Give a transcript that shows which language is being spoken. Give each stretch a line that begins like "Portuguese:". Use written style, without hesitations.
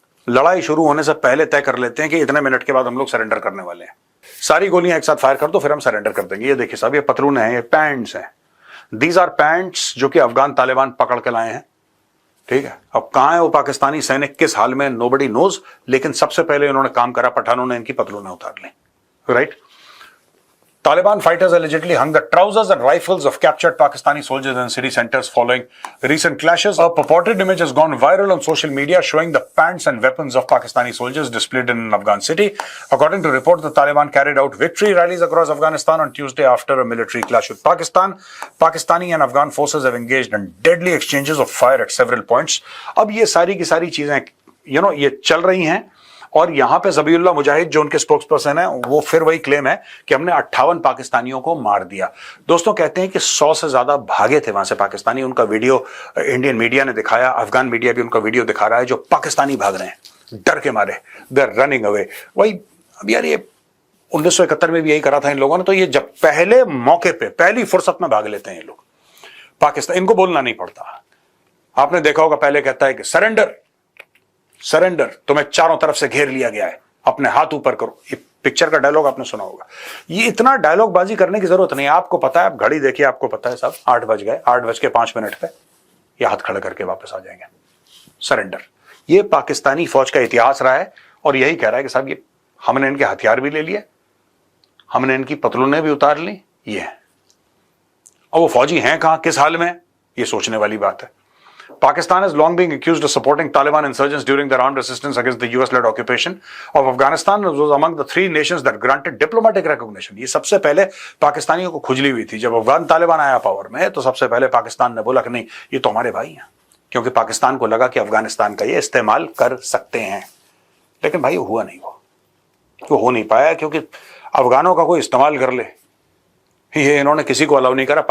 Hindi: लड़ाई शुरू होने से पहले तय कर लेते हैं कि इतने मिनट के बाद हम लोग सरेंडर करने वाले हैं, सारी गोलियां एक साथ फायर कर दो, फिर हम सरेंडर कर देंगे। ये देखिए साहब, ये पतलून है, ये पैंट्स हैं,
English: these are pants
Hindi: जो कि अफगान तालिबान पकड़ के लाए हैं। ठीक है, अब कहां है वो पाकिस्तानी सैनिक, किस हाल में,
English: nobody knows,
Hindi: लेकिन सबसे पहले इन्होंने काम करा, पठानों ने इनकी पतलूनें उतार ली।
English: Right, Taliban fighters allegedly hung the trousers and rifles of captured Pakistani soldiers in city centers following recent clashes. A purported image has gone viral on social media showing the pants and weapons of Pakistani soldiers displayed in an Afghan city. According to reports, the Taliban carried out victory rallies across Afghanistan on Tuesday after a military clash with Pakistan. Pakistani and Afghan forces have engaged in deadly exchanges of fire at several points.
Hindi: अब ये सारी की सारी चीजें ये चल रही हैं, और यहां पे ज़बीउल्लाह मुजाहिद जो उनके स्पोक्स पर्सन है, वो फिर वही क्लेम है कि हमने 58 पाकिस्तानियों को मार दिया। दोस्तों कहते हैं कि 100 से ज्यादा भागे थे वहां से पाकिस्तानी, उनका वीडियो इंडियन मीडिया ने दिखाया, अफगान मीडिया भी उनका वीडियो दिखा रहा है, जो पाकिस्तानी भाग रहे हैं डर के मारे,
English: They are running away.
Hindi: वही अब यार, ये 1971 में भी यही करा था इन लोगों ने, तो ये जब पहले मौके पे, पहली फुर्सत में भाग लेते हैं ये लोग पाकिस्तान, इनको बोलना नहीं पड़ता। आपने देखा होगा, पहले कहता है कि सरेंडर सरेंडर, तुम्हें चारों तरफ से घेर लिया गया है, अपने हाथ ऊपर करो। ये पिक्चर का डायलॉग आपने सुना होगा। ये इतना डायलॉग बाजी करने की जरूरत नहीं है, आपको पता है, आप घड़ी देखिए, आपको पता है साहब, 8 बज गए, 8:05 पे ये हाथ खड़ा करके वापस आ जाएंगे। सरेंडर, ये पाकिस्तानी फौज का इतिहास रहा है, और यही कह रहा है कि साहब ये हमने इनके हथियार भी ले लिए, हमने इनकी पतलूनें भी उतार ली, ये है। और वो फौजी हैं कहां, किस हाल में, ये सोचने वाली बात है।
English: Pakistan has long been accused of supporting Taliban insurgents during their armed resistance against the US-led occupation of Afghanistan. It was among the 3 nations that granted diplomatic recognition.
Hindi: ये सबसे पहले पाकिस्तानियों को खुजली हुई थी जब अफगान तालिबान आया पावर में, तो सबसे पहले पाकिस्तान ने बोला कि नहीं, ये तो हमारे भाई हैं, क्योंकि पाकिस्तान को लगा कि अफगानिस्तान का ये इस्तेमाल कर सकते हैं। लेकिन भाई हुआ नहीं, वो हो नहीं पाया, क्योंकि अफगानों का कोई इस्तेमाल कर ले, ये इन्होंने किसी को अलाउ नहीं करा।